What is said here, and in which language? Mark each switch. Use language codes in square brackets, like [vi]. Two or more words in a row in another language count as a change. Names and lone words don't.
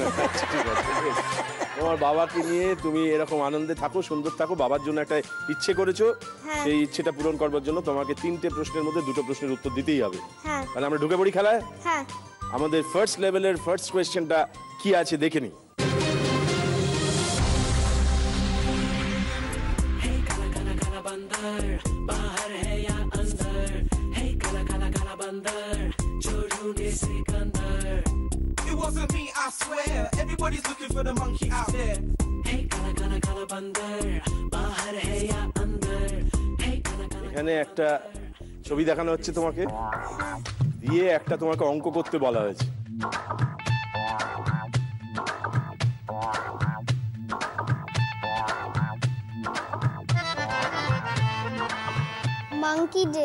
[bn] বাবাই মনে হয়। আচ্ছা ঠিক আছে। তোমার বাবাকে নিয়ে তুমি এরকম আনন্দে থাকো, সুন্দর থাকো। বাবার জন্য একটা ইচ্ছে করেছো, হ্যাঁ। সেই ইচ্ছেটা পূরণ করবার জন্য তোমাকে 3টে প্রশ্নের মধ্যে 2টো প্রশ্নের উত্তর দিতেই হবে। হ্যাঁ তাহলে আমরা ঢুকে পড়ি খেলায়। হ্যাঁ আমাদের [en] first level first question [bn] কি আছে দেখে নি। [en] It wasn't me, I swear. Everybody's looking for the monkey out there. [hi] हे, काला बंदर, बाहर है या अंदर. हे, काला. [bn] এখানে একটা ছবি দেখানো হচ্ছে তোমাকে, দিয়ে একটা তোমাকে অঙ্ক করতে বলা হয়েছে। [en] monkey day.